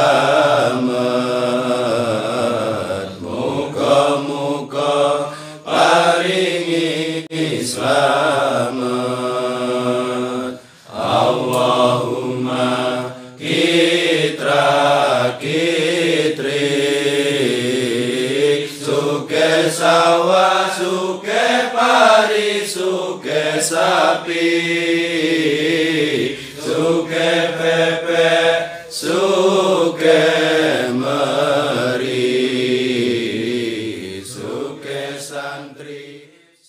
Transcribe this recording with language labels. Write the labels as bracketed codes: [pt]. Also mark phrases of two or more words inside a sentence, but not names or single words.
[jv] slamet muga-muga paringi slamet Allahumma kitra kitrik suke sawah suke pari suke sapi suke pepe suke meri suke santri